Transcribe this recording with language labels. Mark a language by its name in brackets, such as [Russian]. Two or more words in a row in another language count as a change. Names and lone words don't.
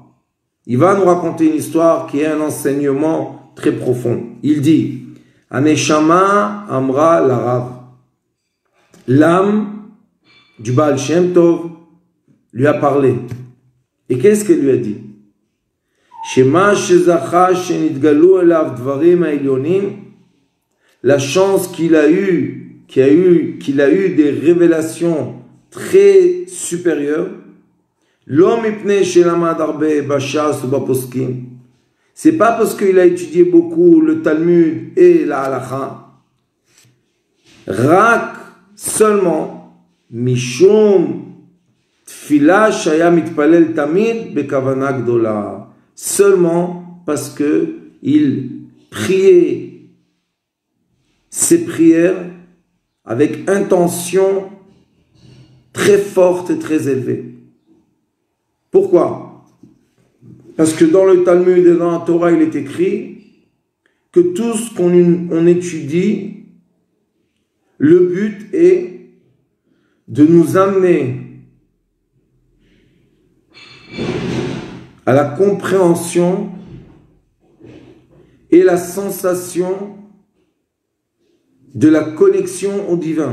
[French] Il va nous raconter une histoire qui est un enseignement très profond. [Hebrew] Il dit, הנשמה אמרה לרב. [French] L'âme du Baal Shem Tov lui a parlé. Et qu'est-ce qu'elle lui a dit? [Hebrew] שמה שזכה שנתגלו אליו דברים העליונים. [French] La chance qu'il a eu des révélations très supérieures. [Hebrew] לא מפני שלמד הרבה בש"ס ובפוסקים. [French] C'est pas parce qu'il a étudié beaucoup le Talmud et la Halacha. [Hebrew] רק seulement משום תפילה שהיה מתפלל תמיד בכוונה גדולה. [French] Seulement parce que il priait ses prières avec intention très forte et très élevée. Pourquoi? Parce que dans le Talmud et dans la Torah, il est écrit que tout ce qu'on étudie, le but est de nous amener à la compréhension et la sensation de la connexion au divin.